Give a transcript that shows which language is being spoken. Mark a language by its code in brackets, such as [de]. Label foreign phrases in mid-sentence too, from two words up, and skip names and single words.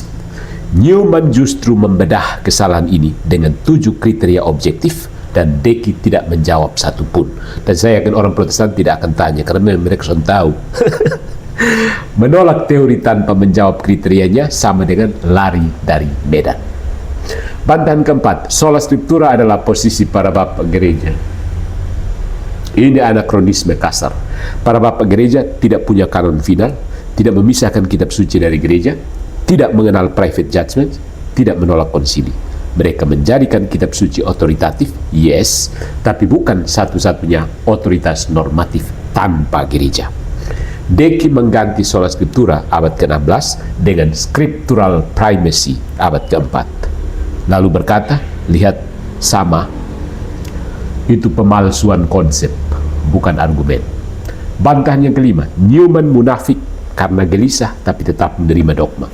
[id] Newman justru membedah kesalahan ini dengan 7 kriteria objektif, dan Deki tidak menjawab satupun. Dan saya yakin orang Protestan tidak akan tanya, karena mereka sudah tahu. Menolak teori tanpa menjawab kriterianya sama dengan lari dari medan. Bantahan keempat, [la] sola scriptura [id] adalah posisi para bapak gereja. Ini anakronisme kasar. Para bapak gereja tidak punya kanon final, tidak memisahkan kitab suci dari gereja, tidak mengenal [en] private judgment, [id] tidak menolak konsili. Mereka menjadikan kitab suci otoritatif, yes, tapi bukan satu-satunya otoritas normatif tanpa gereja. Deki mengganti [la] sola scriptura [id] abad ke-16 dengan [en] scriptural primacy [id] abad ke-4. Lalu berkata, lihat, sama, itu pemalsuan konsep, bukan argumen. Bantahan yang kelima, Newman munafik karena gelisah tapi tetap menerima dogma.